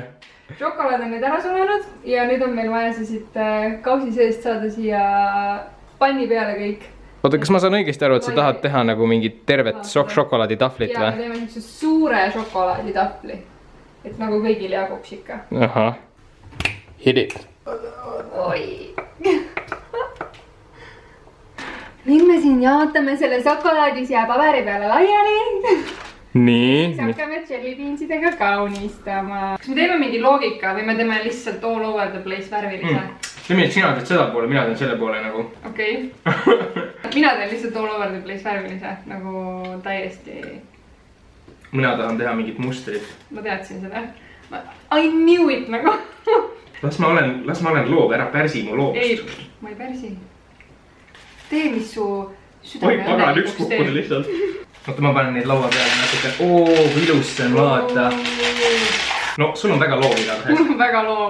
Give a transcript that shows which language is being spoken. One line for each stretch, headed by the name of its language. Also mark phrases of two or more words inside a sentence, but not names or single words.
Estonian: Šokolaad on nüüd ära sulenud ja nüüd on meil vaja siit kausi seest saada siia panni peale kõik. Oota, kas ma saan õigesti aru, et sa tahad teha nagu mingit tervet šokolaaditahvlit või? Ja, me teeme niisuguse suure šokolaaditahvli. Et nagu kõigil jaguks ikka.
English: Aha. Hit it.
Estonian: Oi. Nüüd me siin jaotame selle šokolaadi siia paberi peale laiali. Nii. Siis hakkame jellybeansidega kaunistama. Kas me teeme mingi loogika või me teeme lihtsalt
English: all over the place
Estonian: värvilise? Teeme, et sina teed seda poole, mina teen selle poole nagu. Okei. Mina teen lihtsalt
English: all over the place
Estonian: värvilise. Nagu täiesti... Mina tahan teha mingit mustrit. Ma teadsin seda.
English: I knew it nagu.
Estonian: Las ma olen loov, ära pärsi mu loovust. Ei, ma ei pärsi. Tee, mis su südame... Oi, pagan, üks kukkuda lihtsalt. Oota, ma panen neid laua peale natuke. Oo, ilus see on, vaata. No, sul on väga loov igatahes. Mul on väga loov.